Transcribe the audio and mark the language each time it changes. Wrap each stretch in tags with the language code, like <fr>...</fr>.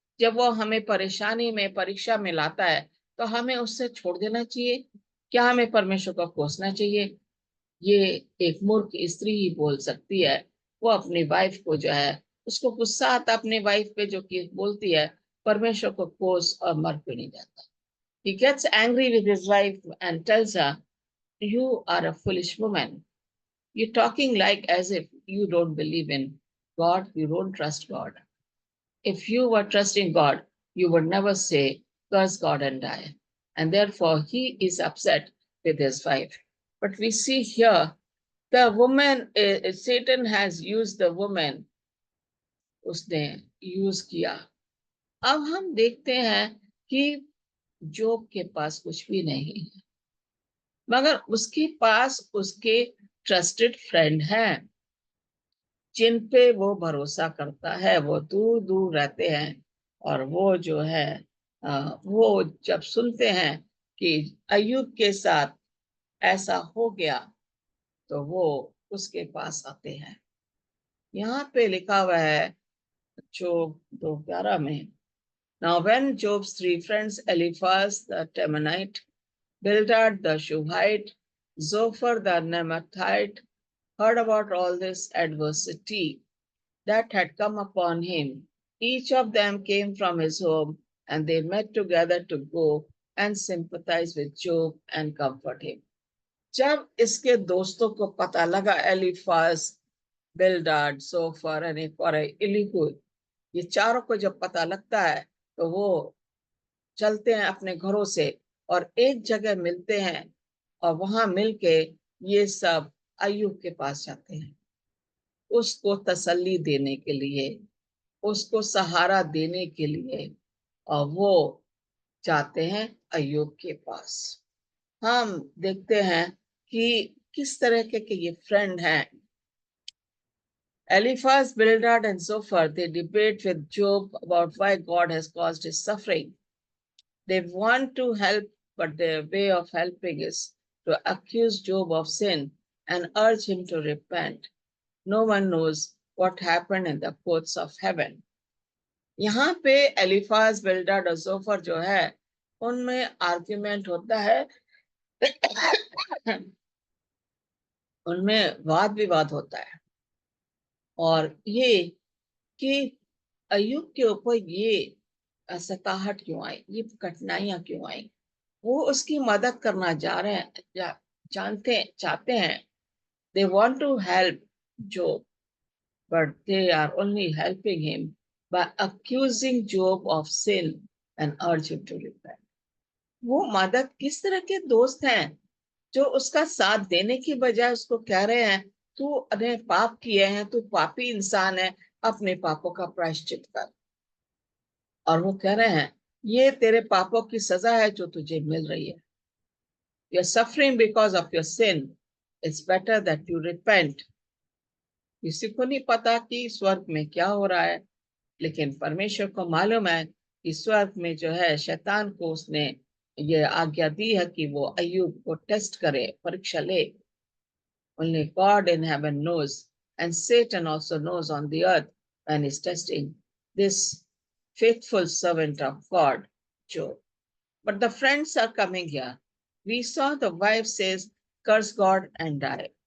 <hi>जब वो हमें परेशानी में परीक्षा में लाता है तो हमें उससे छोड़ देना चाहिए? क्या हमें परमेश्वर को कोसना चाहिए? ये एक मूर्ख स्त्री ही बोल सकती है. वो अपनी वाइफ को जो है उसको गुस्सा आता अपनी वाइफ पे जो कि बोलती है परमेश्वर को कोस और मर क्यों नहीं जाता.</hi> <en>He gets angry with his wife and tells her, you are a foolish woman. You're talking like as if you don't believe in God, you don't trust God. If you were trusting God, you would never say, curse God and die. And therefore, he is upset with his wife. But we see here, the woman, Satan has used the woman,</en> <hi>उसने use किया. अब हम देखते हैं कि जोब के पास कुछ भी नहीं है, मगर उसके पास उसके ट्रस्टेड फ्रेंड हैं जिन पे वो भरोसा करता है. वो दूर दूर रहते हैं और वो जो है वो जब सुनते हैं कि अय्यूब के साथ ऐसा हो गया तो वो उसके पास आते हैं. यहाँ पे लिखा हुआ है जोब 2:11 में,</hi> <en>Now when Job's three friends, Eliphaz the Temanite, Bildad the Shuhite, Zophar the Naamathite, heard about all this adversity that had come upon him, each of them came from his home, and they met together to go and sympathize with Job and comfort him.</en> <hi>जब इसके दोस्तों को पता लगा, एलिफाज, बिल्डाड, so far और एक और इलीहूद, ये चारों को जब पता लगता है तो वो चलते हैं अपने घरों से और एक जगह मिलते हैं, और वहां मिलके ये सब अय्यूब के पास जाते हैं उसको तसल्ली देने के लिए, उसको सहारा देने के लिए, और वो जाते हैं अय्यूब के पास. हम देखते हैं कि किस तरह के ये फ्रेंड हैं.</hi> <en>Eliphaz, Bildad, and Zophar, they debate with Job about why God has caused his suffering. They want to help, but their way of helping is to accuse Job of sin and urge him to repent. No one knows what happened in the courts of heaven.</en> <hi>यहाँ पे एलिफाज, बिल्डad और जोफर जो है उनमें argument होता है उनमें वाद विवाद होता है और ये कि अय्यूब के ऊपर ये सताहट क्यों आई, ये कठिनाइयां क्यों आई। वो उसकी मदद करना जा रहे हैं, चाहते हैं।</hi> <en>They want to help Job, but they are only helping him by accusing Job of sin and urge him to repent.</en> <hi>वो मदद किस तरह के दोस्त हैं जो उसका साथ देने की बजाय उसको कह रहे हैं तू अने पाप किए हैं, तू पापी इंसान है, अपने पापों का प्रायश्चित कर। और वो कह रहे हैं ये तेरे पापों की सजा है जो तुझे मिल रही है।</hi> <en>You're suffering because of your sin. It's better that you repent.</en> <hi>किसी को नहीं पता कि स्वर्ग में क्या हो रहा है, लेकिन परमेश्वर को मालूम है कि स्वर्ग में जो है शैतान को उसने ये आज्ञा दी है कि वो अय्यूब को टेस्ट करे, परीक्षा ले।</hi> <en>Only God in heaven knows, and Satan also knows on the earth when he's testing this faithful servant of God, Job. But the friends are coming here. We saw the wife says, curse God and die.</en>